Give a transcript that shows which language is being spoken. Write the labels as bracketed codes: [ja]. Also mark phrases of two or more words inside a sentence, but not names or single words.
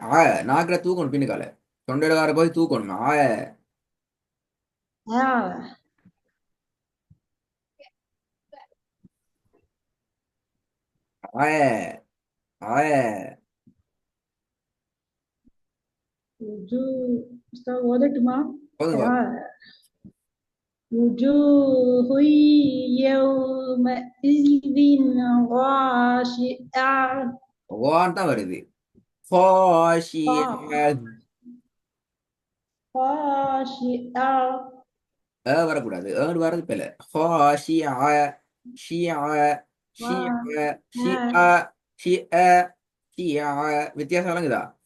[ta] ஆய நாக்குல தூக்கணும் பின்னுக்கால தொண்டையில வர போய் தூக்கணும் ஆய ஆய ஆய ஓதட்டுமா? போதுங்க. [ar] وجوه يومئذ خاشعة [ta] ஓன் தான் வருது. ஹாஷி [ar] خاشعة [ta] வரக்கூடாது. ஏன்னு வர்றது பிள்ளை. ஹாஷி ஷி ஷி ஷி ஷி ஷி வித்தியாசம் விளங்குதா?